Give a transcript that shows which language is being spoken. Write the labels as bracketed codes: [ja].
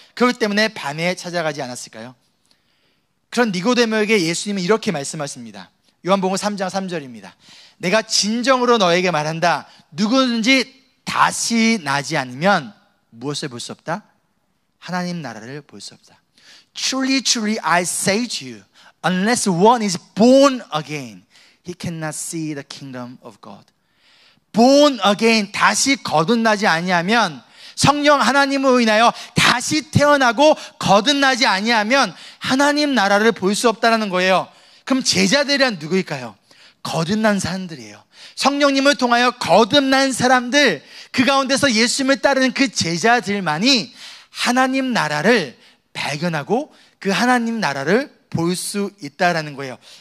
[ko] 그렇기 때문에 밤에 찾아가지 않았을까요? 그런 니고데모에게 예수님은 이렇게 말씀하십니다. 요한복음 3장 3절입니다. 내가 진정으로 너에게 말한다. 누구든지 다시 나지 않으면 무엇을 볼 수 없다? 하나님 나라를 볼 수 없다. [en] Truly, truly, I say to you, unless one is born again, he cannot see the kingdom of God. Born again, [ko] 다시 거듭나지 아니하면, 성령 하나님으로 인하여 다시 태어나고 거듭나지 아니하면 하나님 나라를 볼 수 없다는 거예요. 그럼 제자들이란 누구일까요? 거듭난 사람들이에요. 성령님을 통하여 거듭난 사람들, 그 가운데서 예수님을 따르는 그 제자들만이 하나님 나라를 발견하고 그 하나님 나라를 볼 수 있다라는 거예요.